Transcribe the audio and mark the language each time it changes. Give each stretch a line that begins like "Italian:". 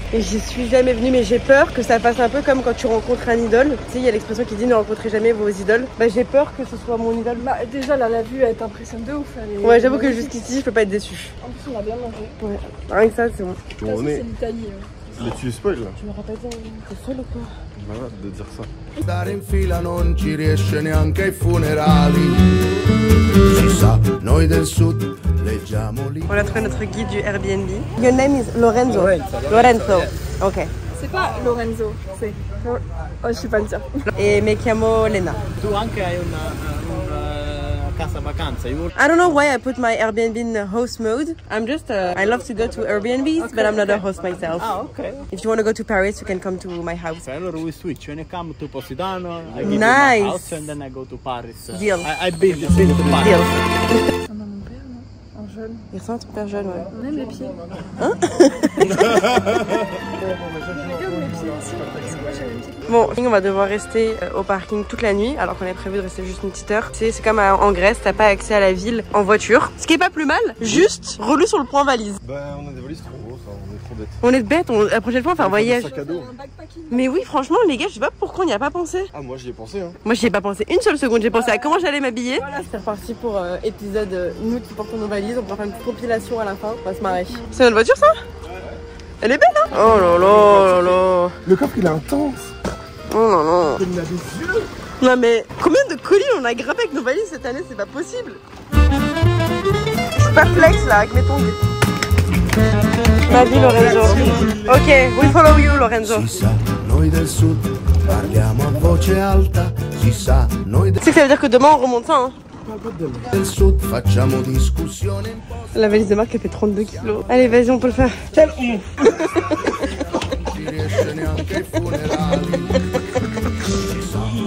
French: Et j'y suis jamais venue, mais j'ai peur que ça fasse un peu comme quand tu rencontres un idole. Tu sais, il y a l'expression qui dit ne rencontrez jamais vos idoles. Bah j'ai peur que ce soit mon idole. Bah, déjà, là, la vue, elle t'impressionne de ouf. Ouais, j'avoue que jusqu'ici, je peux pas être déçue. En plus, on a bien mangé. Ouais. Rien que ça, c'est bon. De toute façon, c'est l'Italie. Mais tu spoil là. Je me rappelle pas, t'es folle ou quoi? Voilà, de dire ça.
Italian: Stare in fila non ci riesce neanche ai funerali. Si sa, noi del sud leggiamo lì. On a trouvé notre guide du Airbnb.
English: Your name is Lorenzo. Lorenzo. Ok.
French: C'est pas Lorenzo, c'est. Oh, je suis pas le dire.
Italian: Et me chiamo Lena. Tu anche hai una casa vacanza.
English: I don't know why I put my Airbnb in host mode. I'm just, I love to go to Airbnbs, but I'm not a host myself. Ah, ok. If you want to go to Paris, you can come to my house. Okay, allora we switch. When you come to Positano, I give you Nice. my house and then I go to Paris. Deal. I've been to Paris. Deal.
French: On a mon père, non? En jeune. Il ressemble à ton père jeune, ouais. On aime les pieds. Hein? Regarde mes pieds aussi. Parce que moi, j'ai les pieds. Bon, on va devoir rester au parking toute la nuit, alors qu'on avait prévu de rester juste une petite heure. Tu sais, c'est comme en Grèce, t'as pas accès à la ville en voiture. Ce qui est pas plus mal, juste relou sur le point valise. Bah, on a des valises trop grosses, hein, on est trop bêtes. On est bête, la prochaine fois on fait un voyage. Sac à dos. Un backpacking. Mais oui, franchement, les gars, je sais pas pourquoi on n'y a pas pensé. Ah, moi j'y ai pensé, hein. Moi, j'y ai pas pensé une seule seconde. J'ai pensé à comment j'allais m'habiller. Voilà, c'est reparti pour épisode nous qui portons nos valises. On pourra faire une petite compilation à la fin. On va se marrer. C'est notre voiture, ça? Elle est belle, hein? Oh là là là là. Le coffre il est intense. Oh là là. Il a des yeux. Non mais combien de colis on a grimpé avec nos valises cette année? C'est pas possible. Je suis perplexe là avec mes tongs. Ma vie,
English: Lorenzo. Ok, we follow you, Lorenzo.
Italian: Si sa, noi del sud parliamo a voce alta. Si sa, noi
French: Tu sais que ça veut dire que demain on remonte ça, hein?
Italian: del sud facciamo discussione.
French: La valise de Marc elle fait 32 kilos. Allez, vas-y, on peut le faire.
Italian: Ci riesce neanche ai funerali. Si sa,